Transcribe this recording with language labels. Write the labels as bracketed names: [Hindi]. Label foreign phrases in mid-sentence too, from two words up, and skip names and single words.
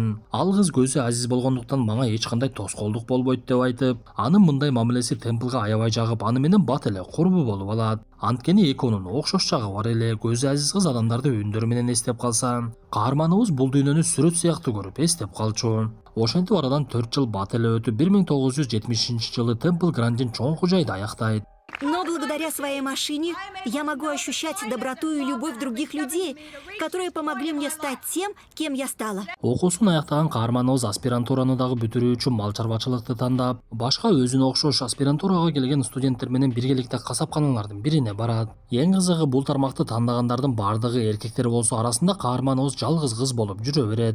[Kyrgyz] Ал кыз көзү азиз болгондуктан мага эч кандай тоскоолдук болбойт деп айтып, анын мындай мамилеси Темплга аябай жагып, аны менен бат эле курбу болуп алат. Анткени экөөнүн окшош жагы бар эле. Көзү азиз кыз адамдарды үндөрү менен эстеп калса, каарманыбыз бул дүйнөнү сүрөт сыяктуу көрүп эстеп калчу. Ошентип арадан 4 жыл бат эле өтүп, 1970-жылы Темпл Грандин чоң окуу жайды аяктайт. [Russian] Но благодаря своей машине я могу ощущать доброту и любовь других людей, которые помогли мне стать тем, кем я стала. [Kyrgyz] Окуусун аяктаган каарманыбыз аспирантураны дагы бүтүрүү үчүн мал чарбачылыкты тандап, башка өзүнө окшош аспирантурага келген студенттер менен биргеликте касапканалардын бирине барат. Эң кызыгы, бул тармакты тандагандардын бардыгы эркектер болсо, арасында каарманыбыз жалгыз кыз болуп жүрө берет.